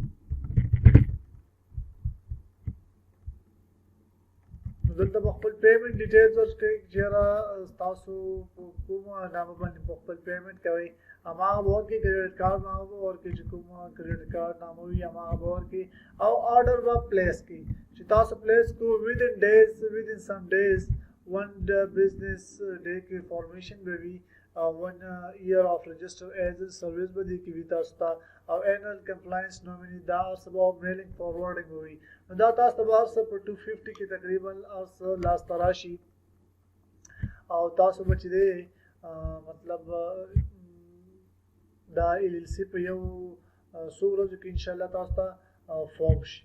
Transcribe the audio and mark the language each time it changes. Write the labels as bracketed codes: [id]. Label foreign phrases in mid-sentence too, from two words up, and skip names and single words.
[ps] نو دلته به خپل [en] payment details [ps] ورکړئ چې یاره تاسو په کومه نامه باندې په خپل پیمنټ کوئ هماغه به ورکړئ. [en] credit card [ps] نامه به ورکړئ چې کومه [en] credit card [ps] نامه وي هماغه به ورکړئ او آرډر به پلیس کړئ چې تاسو پلیس کړو [en] within some days one business day [ps] کې فارمیشن به وي [en] 1 year of register as a service [ps] به دې کې وي تاسو ته او [en] annual compliance nominee [ps] دا څه به [en] mailing forwarding [ps] به وي. نو دا تاسو ته به هر څه په 250 کې تقریبا هر څه لاسته راشي او تاسو به چې دی مطلب دا LLC په یو څو ورځو کې انشاءالله تاسو ته فارم شي.